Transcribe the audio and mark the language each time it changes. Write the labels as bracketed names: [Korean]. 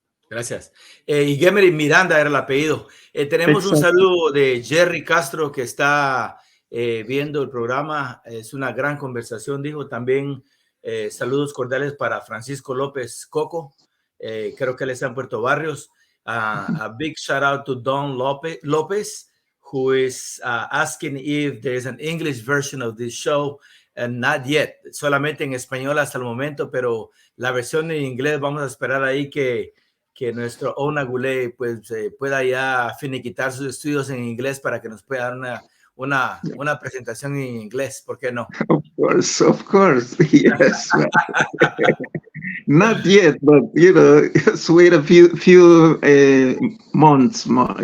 [Spanish] Gracias. Igemeri Miranda era el apellido. Tenemos un saludo de Jerry Castro que está viendo el programa. Es una gran conversación, dijo. También saludos cordiales para Francisco López Coco. Creo que él está en Puerto Barrios. [English] A big shout out to Don Lopez, who is asking if there is an English version of this show. And not yet. [Spanish] Solamente en español hasta el momento, pero la versión en inglés vamos a esperar ahí que nuestro Ona Goulet pues pueda ya finiquitar sus estudios en inglés para que nos pueda dar una presentación en inglés, ¿por qué no? [English] Of course, yes. Not yet, but you know, just wait a few months more.